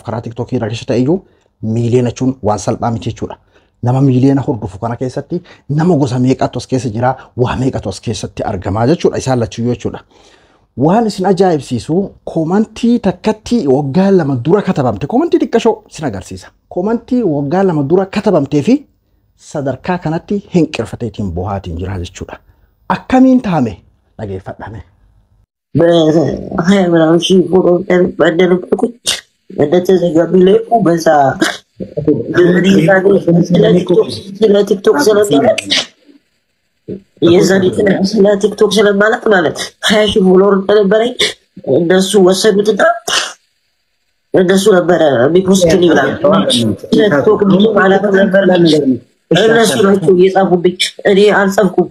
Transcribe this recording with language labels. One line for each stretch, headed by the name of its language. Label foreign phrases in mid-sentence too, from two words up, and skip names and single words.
Oromo: karaa TikTokii irra keessa ta'eyyuu miiliyoona jechuun waan salphaa miti jechuudha nama miiliyoona hordofu kana keessatti nama gosa meeqatu as keessa jira waa meeqatu as keessatti argamaa jechuudha isaan lachuu jechuudha waan isin ajaa'ibsiisu komantii takkatti waggaa lama dura katabamte komantii xiqqashoo isin agarsiisa komantii waggaa lama dura katabamtee fi sadarkaa kanatti hinqirfateetiin bohaatiin jira jechuudha akkamiin taame dhageeffadhame
Amharic: ምናምን ሺህ ፎሎ ባደረኩኝ እንደተዘጋቢ ላይ በዛ ስለ ቲክቶክ ስለማለት የዛኔ ስለ ቲክቶክ ስለማለት ማለት 20 ሺህ ፎሎወር ነበረኝ እነሱ ወሰዱትና እነሱ ነበር ቢፖስት ይላል ቲክቶክ ብዙ ማለት ነበር እነሱ ናቸው የጻፉብኝ እኔ አልጻፍኩም